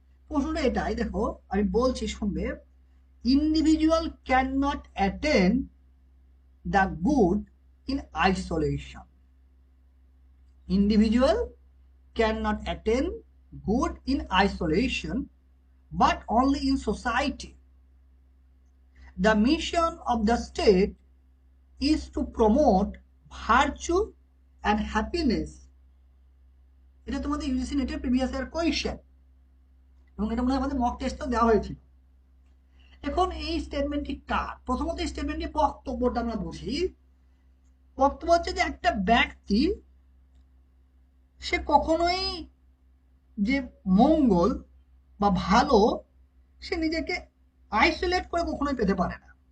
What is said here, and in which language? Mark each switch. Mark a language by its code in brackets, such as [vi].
[bn] প্রশ্নটা এটাই, দেখো আমি বলছি শুনবে। [en] Individual can not attain the good in isolation. Individual can not attain good in isolation but only in society. The mission of the state is to promote virtue and happiness. [bn] এটা তোমাদের UGC নেটের previous year question, এবং এটা মনে হয় আমাদের mock টেস্টও দেওয়া হয়েছিল। এখন এই স্টেটমেন্টটি কার? প্রথমত এই স্টেটমেন্টটি বক্তব্যটা আমরা বুঝি। বক্তব্য হচ্ছে যে একটা ব্যক্তি সে কখনোই যে মঙ্গল বা ভালো সে নিজেকে আইসোলেট করে কখনোই পেতে পারে না।